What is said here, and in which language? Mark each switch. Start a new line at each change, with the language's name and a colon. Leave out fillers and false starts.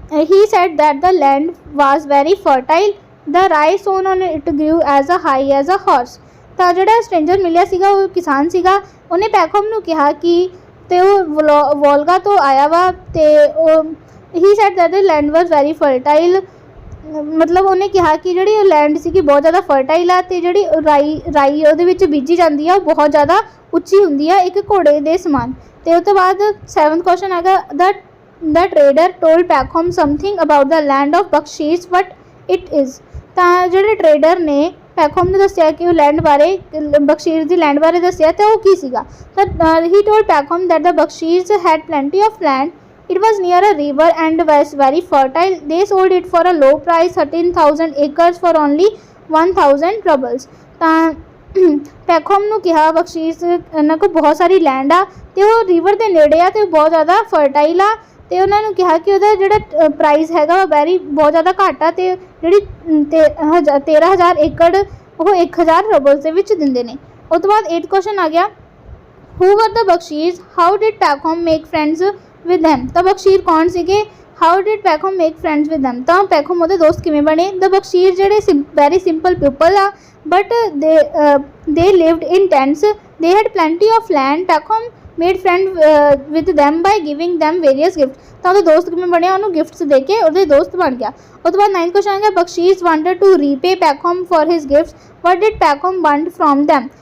English: He said that the land was very fertile. The rye sown on it grew as high as a horse.
Punjabi: ਤਾਂ ਜਿਹੜਾ stranger ਮਿਲਿਆ ਸੀਗਾ ਉਹ ਕਿਸਾਨ ਸੀਗਾ। ਉਹਨੇ ਪੈਕਹਮ ਨੂੰ ਕਿਹਾ ਕਿ ਤੇ ਉਹ ਵੋਲਗਾ ਤੋਂ ਆਇਆ ਵਾ ਤੇ
English: he said that the land was very fertile.
Punjabi: ਮਤਲਬ ਉਹਨੇ ਕਿਹਾ ਕਿ ਜਿਹੜੀ ਲੈਂਡ ਸੀਗੀ ਬਹੁਤ ਜ਼ਿਆਦਾ ਫਰਟਾਈਲ ਆ ਤੇ ਜਿਹੜੀ ਰਾਈ ਉਹਦੇ ਵਿੱਚ ਬੀਜੀ ਜਾਂਦੀ ਆ ਉਹ ਬਹੁਤ ਜ਼ਿਆਦਾ ਉੱਚੀ ਹੁੰਦੀ ਆ ਇੱਕ ਘੋੜੇ ਦੇ ਸਮਾਨ। ਤੇ ਉਸ ਤੋਂ ਬਾਅਦ
English: 7th question ਹੈਗਾ the trader told Peckham something about the land of Bakshish, what it is.
Punjabi: ਤਾਂ ਜਿਹੜੇ ਟਰੇਡਰ ਨੇ ਪੈਖਮ ਨੇ ਦੱਸਿਆ ਕਿ ਉਹ ਲੈਂਡ ਬਾਰੇ, ਬਖਸ਼ੀਸ਼ ਦੀ ਲੈਂਡ ਬਾਰੇ ਦੱਸਿਆ ਤੇ ਉਹ ਕੀ ਸੀਗਾ।
English: ਤਾਂ he told Peckham that the Bakshish had plenty of land, it was near a river and was very fertile. They sold it for a low price, 13,000 acres for only 1,000 rubles.
Punjabi: ਤਾਂ ਪੈਖਮ ਨੂੰ ਕਿਹਾ ਬਖਸ਼ੀਸ਼ ਇਹਨਾਂ ਕੋਲ ਬਹੁਤ ਸਾਰੀ ਲੈਂਡ ਆ ਤੇ ਉਹ ਰਿਵਰ ਦੇ ਨੇੜੇ ਆ ਤੇ ਬਹੁਤ ਜ਼ਿਆਦਾ ਫਰਟਾਈਲ ਆ, ਤੇ ਉਹਨਾਂ ਨੂੰ ਕਿਹਾ ਕਿ ਉਹਦਾ ਜਿਹੜਾ ਪ੍ਰਾਈਸ ਹੈਗਾ ਉਹ ਬਹੁਤ ਜ਼ਿਆਦਾ ਘੱਟ ਆ ਤੇ ਜਿਹੜੀ 13,000 ਏਕੜ ਉਹ 1,000 ਰਬਲਸ ਦੇ ਵਿੱਚ ਦਿੰਦੇ ਨੇ। ਉਸ ਤੋਂ ਬਾਅਦ
English: 8th question ਆ ਗਿਆ, who were the Bakshish, how did Peckham make friends with them।
Punjabi: ਤਾਂ ਬਖਸ਼ੀਰ ਕੌਣ ਸੀਗੇ,
English: How did Peckham make friends with them।
Punjabi: ਤਾਂ ਪੈਖਮ ਉਹਦੇ ਦੋਸਤ ਕਿਵੇਂ ਬਣੇ।
English: The Bakshir ਜਿਹੜੇ very simple people ਆ, but they lived in tents, they had plenty of land. Peckham made friend with them by giving them various gifts।
Punjabi: ਤਾਂ ਉਹਦੇ ਦੋਸਤ ਕਿਵੇਂ ਬਣਿਆ, ਉਹਨੂੰ ਗਿਫਟਸ ਦੇ ਕੇ ਉਹਦੇ ਦੋਸਤ ਬਣ ਗਿਆ। ਉਸ ਤੋਂ ਬਾਅਦ
English: 9th question ਆ ਗਿਆ, Bakshish wanted to repay Peckham for his gifts, what did Peckham want from them।